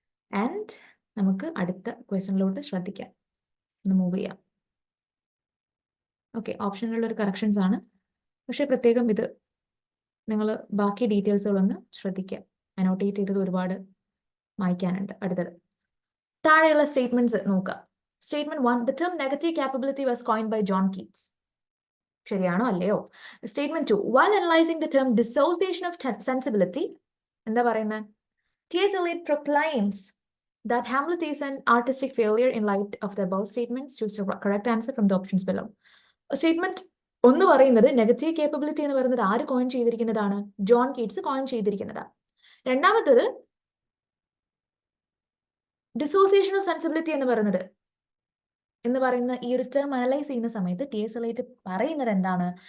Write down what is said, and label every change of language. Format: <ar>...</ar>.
<ml>And നമുക്ക് അടുത്ത ക്വസ്റ്റ്യനിലോട്ട് ശ്രദ്ധിക്കാം. ഒന്ന് മൂവ് ചെയ്യാം. ഓക്കെ, ഓപ്ഷനിലുള്ള ഒരു കറക്ഷൻസ് ആണ്, പക്ഷെ പ്രത്യേകം ഇത് നിങ്ങൾ ബാക്കി ഡീറ്റെയിൽസുകളൊന്ന് ശ്രദ്ധിക്കുക. അനോട്ടേറ്റ് ചെയ്തത് ഒരുപാട് വായിക്കാനുണ്ട്. അടുത്തത് താഴെയുള്ള സ്റ്റേറ്റ്മെന്റ്സ് നോക്കുക.</ml> <en>Statement 1, the term negative capability was coined by John Keats.</en> <ml>ശരിയാണോ അല്ലയോ?</ml> <en>statement 2, while analyzing the term dissociation of sensibility,</en> <ml>എന്താ പറയുന്നത്?</ml> <en>T.S. Eliot proclaims that Hamlet is an artistic failure. In light of the above statements, choose the correct answer from the options below.</en> <ml>Statement ഒന്ന് പറയുന്നത് negative capability എന്ന് പറയുന്നത് ആര് coin ചെയ്തിരിക്കുന്നതാണ്? John Keats coin ചെയ്തിരിക്കുന്നതാണ്. രണ്ടാമത്തത് dissociation of sensibility എന്ന് പറയുന്ന ഈ ഒരു ടേം അനലൈസ് ചെയ്യുന്ന സമയത്ത് ടി എസ് എലൈറ്റ് പറയുന്നത് എന്താണ്?</ml>